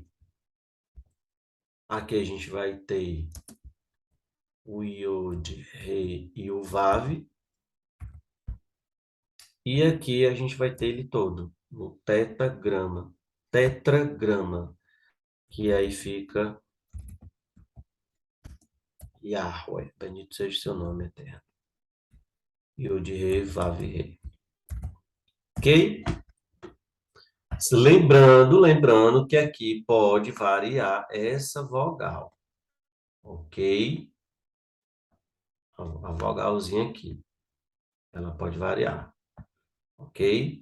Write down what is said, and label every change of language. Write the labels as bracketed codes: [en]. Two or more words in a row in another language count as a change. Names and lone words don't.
[pt] Aqui a gente vai ter o Yod, Rei e o Vav. E aqui a gente vai ter ele todo, no tetagrama. Tetragrama, que aí fica Yahweh, bendito seja o seu nome eterno. Yod-Re, Vav-Re. Ok? Lembrando que aqui pode variar essa vogal. Ok? A vogalzinha aqui. Ela pode variar. Ok?